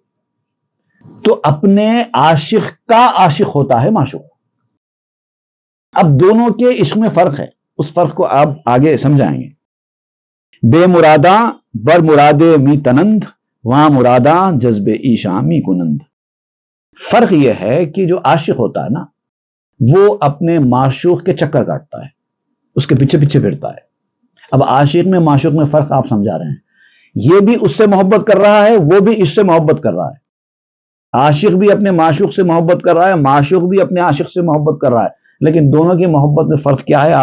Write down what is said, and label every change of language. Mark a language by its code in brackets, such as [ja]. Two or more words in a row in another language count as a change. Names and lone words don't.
[ur] تو اپنے عاشق کا عاشق ہوتا ہے معشوق۔ اب دونوں کے عشق میں فرق ہے، اس فرق کو آپ آگے سمجھائیں گے۔ [fa] بے مراداں بر مرادے می تنند، وہاں مراداں جذب ایشاں می کنند۔ [ur] فرق یہ ہے کہ جو عاشق ہوتا ہے نا وہ اپنے معشوق کے چکر کاٹتا ہے، اس کے پیچھے پیچھے پھرتا ہے۔ اب عاشق میں معشوق میں فرق آپ سمجھا رہے ہیں، یہ بھی اس سے محبت کر رہا ہے، وہ بھی اس سے محبت کر رہا ہے۔ عاشق بھی اپنے معشوق سے محبت کر رہا ہے، معشوق بھی اپنے عاشق سے محبت کر رہا ہے، لیکن دونوں کی محبت میں فرق کیا ہے؟